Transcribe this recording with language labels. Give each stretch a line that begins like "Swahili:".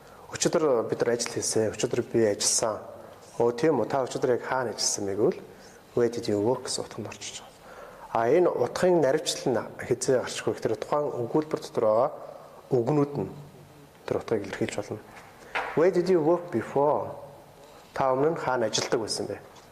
Mongolian: Өчигдөр бид нар ажил хийсэн. Өчигдөр би ажилласан. Тийм үү? Та өчигдөр яг хаана ажилласан бэ гэвэл
English: where did you work
Mongolian: гэсэн утганд орчиж байгаа. Энэ утгын наривчлал нь хэзээ гарчихгүй гэхээр тухайн өгүүлбэр дотор байгаа үгнүүд нь тэр утгыг илэрхийлж болно.
English: Where did you work before?
Mongolian: Та өмнө нь хаана ажилладаг байсан бэ?